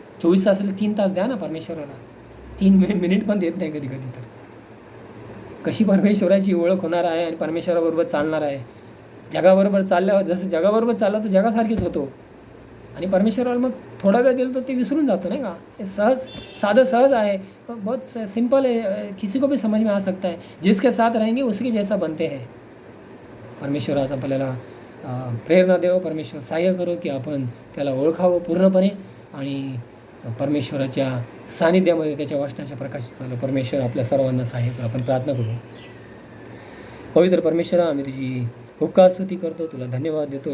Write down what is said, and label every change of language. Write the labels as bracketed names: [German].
[Marathi] 24 तासाला 3 तास द्या ना परमेश्वराला, 3 मिनिट पण देत नाही कधी कधी. तर कशी परमेश्वराची ओळख होणार आहे आणि परमेश्वराबरोबर चालणार आहे. जगाबरोबर चालल्यावर जसं जगाबरोबर चाललं तर जगासारखीच होतो आणि परमेश्वराला मग थोडा वेळ दिला तर ते विसरून जातो नाही का. हे साधं सहज आहे, [Hindi] बहुत सिंपल है, किसी को भी समझ में आ सकता है. जिसके साथ रहेंगे उसके जैसा बनते हैं. [Marathi] परमेश्वराचा आपल्याला प्रेरणा देव, परमेश्वर सहाय्य करो की आपण त्याला ओळखावं पूर्णपणे आणि परमेश्वराच्या सानिध्यामध्ये त्याच्या वचनाच्या प्रकाशित झालं. परमेश्वर आपल्या सर्वांना सहाय्य करो. आपण प्रार्थना करू. पवित्र परमेश्वरा, आम्ही तुझी उपकार स्तुती करतो, तुला धन्यवाद देतो.